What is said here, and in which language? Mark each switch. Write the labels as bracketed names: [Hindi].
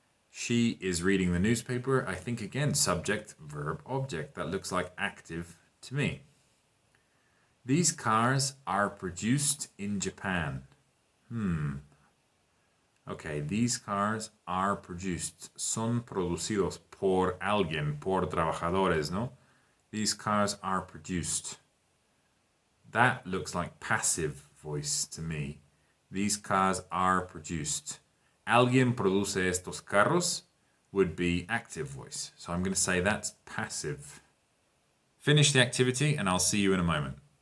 [English] She is reading the newspaper. I think, again, subject, verb, object. That looks like active to me. These cars are produced in Japan. Okay, these cars are produced. [Spanish] Son producidos por alguien, por trabajadores, no? [English] These cars are produced. That looks like passive voice to me. These cars are produced. [Spanish] Alguien produce estos carros [English] would be active voice. So I'm going to say that's passive. Finish the activity and I'll see you in a moment.